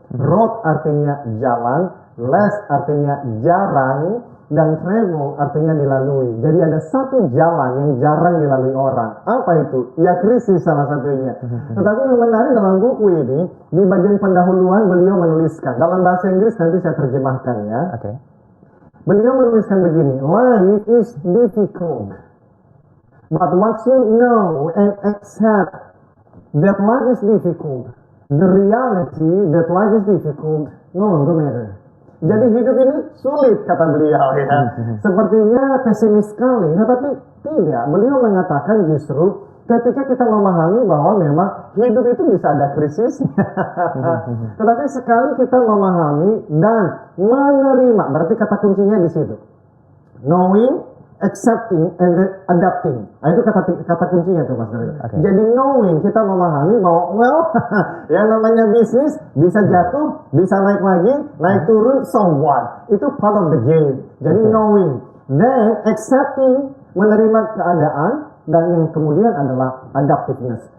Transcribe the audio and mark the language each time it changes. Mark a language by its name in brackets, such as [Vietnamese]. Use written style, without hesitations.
[Indonesian] Road artinya jalan, less artinya jarang, dan travel artinya dilalui. Jadi ada satu jalan yang jarang dilalui orang. Apa itu? Ya krisis salah satunya. Tetapi yang menarik dalam buku ini, di bagian pendahuluan beliau menuliskan, dalam bahasa Inggris nanti saya terjemahkan ya. Beliau menuliskan begini, [English] life is difficult. But once you know and accept that life is difficult, the reality that life is difficult no longer matter. [Indonesian] Jadi hidup ini sulit kata beliau ya. Sepertinya pesimis sekali, tetapi tidak. Beliau mengatakan justru ketika kita memahami bahwa memang hidup itu bisa ada krisisnya. Tetapi sekali kita memahami dan menerima, berarti kata kuncinya di situ. [English] Knowing, accepting, and then adapting. [Indonesian] Nah, itu kata kuncinya tuh Mas Daryl. Jadi knowing, kita memahami bahwa yang namanya bisnis bisa jatuh, bisa naik lagi, naik turun, [English] so what? [Indonesian] Itu [English] part of the game. [Indonesian] Jadi knowing, then accepting, menerima keadaan, dan yang kemudian adalah adaptiveness.